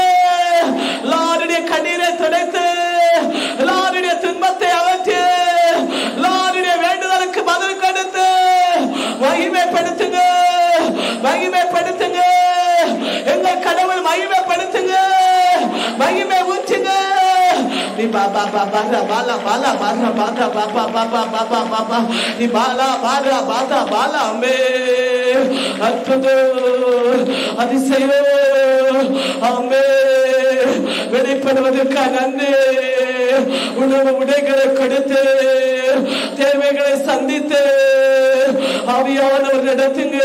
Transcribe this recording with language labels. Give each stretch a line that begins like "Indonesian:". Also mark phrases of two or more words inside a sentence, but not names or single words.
Tamil: எல்லாருடைய கண்ணீரை துடைத்து எல்லாருடைய துன்பத்தை அகற்றி எல்லாருடைய வேண்டுதலுக்கு பதில் கொடுத்து மகிமைப்படுத்துங்க. மகிமைப்படுத்துங்க. எங்கள் கடவுள் மகிமைப்படுத்துங்க. மகிமை ஊற்றுங்க. Baba baba bala bala bala bala baba baba baba baba ni bala bala bala bala me அற்புத அதிசய ஆமே வெளிப்படுவதற்காக நன்றி. உணவு உடைகளை கொடுத்து தேவைகளை சந்தித்து ஆவியானவர் நடத்துங்க.